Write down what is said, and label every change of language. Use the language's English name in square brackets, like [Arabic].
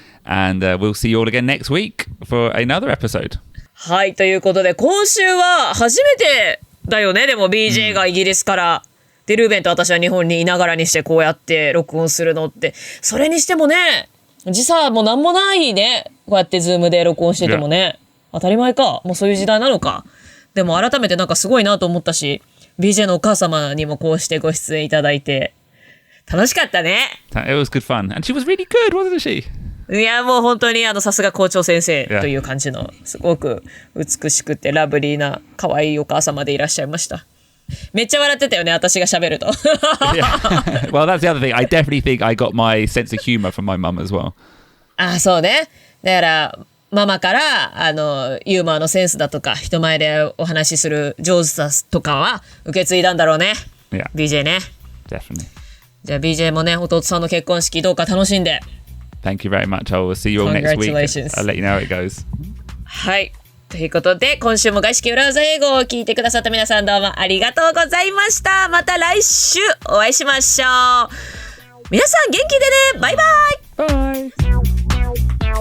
[English] And we'll see you all again next week for another episode. [Japanese] はい、ということで今週は初めてだよね。でも BJ がイギリスから、でルーベンと私は日本にいながらにしてこうやって録音するのって、それにしてもね、時差もなんもないね。こうやってズームで録音しててもね、当たり前か。もうそういう時代なのか。でも改めてなんかすごいなと思ったし、BJ のお母様にもこうしてご出演いただいて楽しかったね。 [English] It was good fun. And she was really good, wasn't she? [Japanese] いやもう本当にさすが校長先生という感じのすごく美しくてラブリーな可愛いお母様でいらっしゃいました。めっちゃ笑ってたよね、私が喋ると。 [English] Yeah. Well, that's the other thing. I definitely think I got my sense of humor from my mum as well. [Japanese] あ、そうね。だからママからユーモアのセンスだとか人前でお話しする上手さとかは受け継いだんだろうね。 [English] Yeah. [Japanese] BJ ね。 [English] Definitely. [Japanese] じゃあ BJ もね、弟さんの結婚式どうか楽しんで。 [English] Thank you very much. I will see you all next week. Congratulations. I'll let you know how it goes. [Japanese] はい。ということで、今週も外資系裏技英語を聞いてくださった皆さんどうもありがとうございました。また来週お会いしましょう。皆さん元気でね。バイバイ。 [English] Bye.